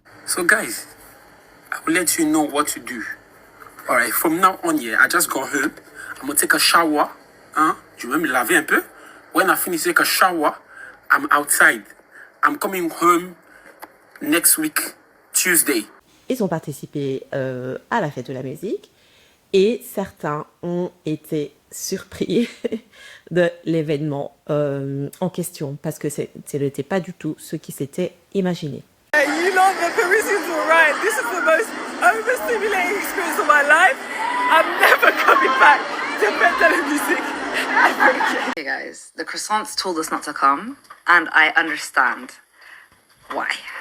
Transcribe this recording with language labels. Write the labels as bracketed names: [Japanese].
[English] So guys, I will let you know what to do. Alright, from now on, yeah, I just got home. I'm gonna take a shower. [French] Je vais me laver un peu. [English] When I finish take a shower, I'm outside. I'm coming home next week, Tuesday. [French] Ils ont participé à la Fête de la Musique et certains ont été surpris de l'événement en question parce que ce n'était pas du tout ce qui s'était imaginé. [English] You know, the Parisians were right. This is the most overstimulating experience of my life. I'm never coming back to Fête de la Musique ever again. Hey guys, the croissants told us not to come, and I understand why.